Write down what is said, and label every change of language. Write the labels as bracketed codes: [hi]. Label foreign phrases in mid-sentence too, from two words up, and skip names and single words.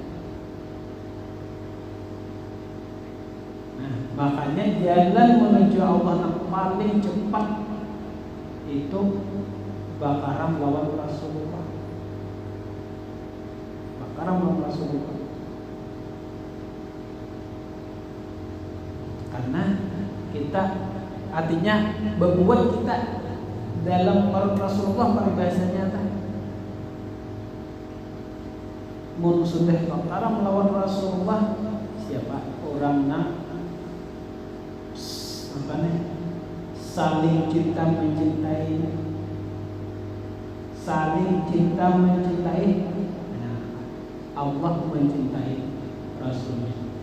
[id] Nah, makanya jalan menuju Allah yang paling cepat itu bakaran lawan Rasulullah. Karena kita artinya berbuat kita dalam Rasulullah peribahasanya tak. [bjn] Mun sudah bakaran melawan Rasulullah, siapa orangnya apa nih? [id] Saling cinta mencintai. Nah, Allah mencintai Rasulnya.